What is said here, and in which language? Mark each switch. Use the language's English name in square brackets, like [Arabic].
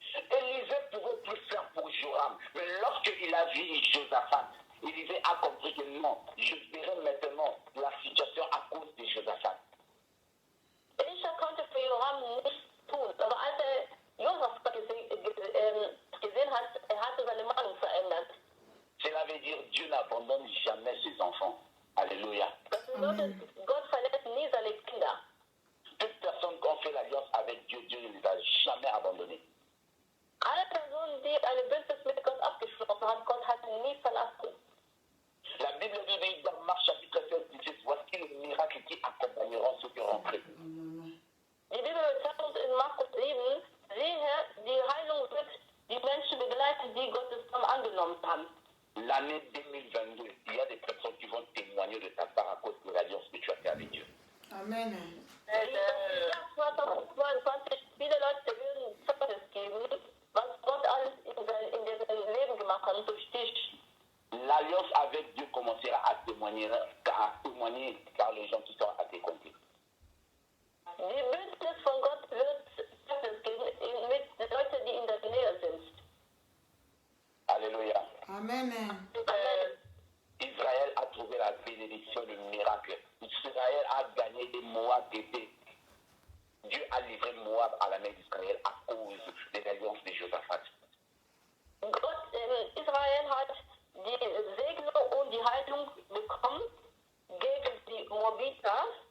[French] Élisée pouvait plus faire pour Joram, mais lorsqu'il a vu Josaphat, Élisée a compris que non, je verrai maintenant la situation à cause de Josaphat. [German] Elisha konnte für Joram nichts tun, aber als Josaphat gesehen hat, hatte seine Meinung verändert. [French] Cela veut dire Dieu n'abandonne jamais ses enfants. Alléluia. [German] Das bedeutet, Gott verlässt nie seine Kinder. [French] Toute personne qui a fait l'alliance avec Dieu, Dieu ne les a jamais abandonnés. [German] Alle Personen, die eine Bündnis mit Gott abgeschlossen haben, Gott hat sie nie verlassen. [French] La Bible nous dit dans Marc chapitre 16, 17, voici les miracles qui accompagneront ceux qui rentrent. [German] Die Bibel sagt uns in Markus 7, siehe, die Heilung wird die Menschen begleiten, die Gottes Namen angenommen haben. [French] L'année 2022, il y a des personnes qui vont témoigner de ta part à cause de l'alliance que tu as fait avec Dieu. Amen. [German] Im Jahr 2022 viele Leute würden Zeugnis geben, was Gott alles in deren Leben gemacht hat durch dich. [French] L'alliance avec Dieu commencera à témoigner par les gens qui sont à tes côtés. [German] Die Bündnis von Gott wird Zeugnis geben mit den Leuten, die in der Nähe sind. Alléluia. Amen. Amen. [French] Israël a trouvé la bénédiction, le miracle. Israël a gagné des Moab d'été. Dieu a livré Moab à la main d'Israël à cause de l'alliance de Josaphat. [German] Israel hat die Segnung und die Heilung bekommen gegen die Moabiter.